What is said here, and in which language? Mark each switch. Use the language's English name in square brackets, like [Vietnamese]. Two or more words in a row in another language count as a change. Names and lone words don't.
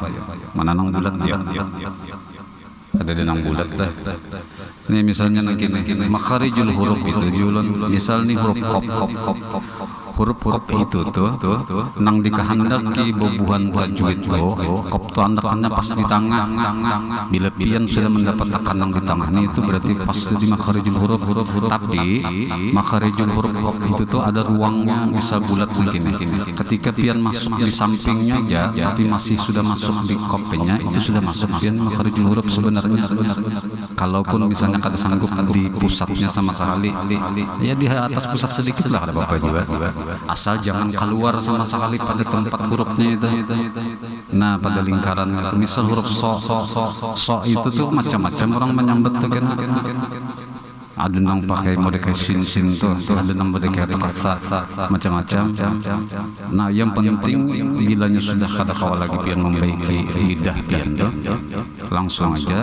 [Banjar] Mana nang bulat ya? Ada di nang bulat lah. [Indonesian] Ini misalnya begini, [Arabic] مخارج الحروف [Indonesian] itu julun. Misal nih huruf kop. [Banjar] Huruf itu tuh nang dikehendaki bobuhan tajwid tuh kop tuh andakannya pas di tengah. Bila pian sudah mendapat tekanan di tengahnya itu berarti pas di [Arabic] مخارج الحروف. [Banjar] Tapi [Arabic] مخارج الحروف [Banjar] kop itu tuh ada ruangnya, misal bulat begini. Ketika pian masuk di sampingnya aja, tapi masih sudah masuk di kopnya, itu sudah masuk pian [Arabic] مخارج الحروف [Banjar] sebenarnya. Kalaupun misalnya kada sanggup di pusatnya sama sekali, ya di atas pusat sedikit lah ada apa-apa juga. [Indonesian] Asal jangan keluar sama sekali pada tempat hurufnya itu. [Banjar] Nah, pada lingkaran itu, misal huruf so itu tuh macam-macam orang menyambat tuh kan. [Indonesian] ada yang pakai mode kayak sin tuh, ada yang mode kayak tekasa, macam-macam. [Banjar] Nah, yang penting bilanya sudah kada kawal lagi pian membaiki lidah pian tuh, langsung aja.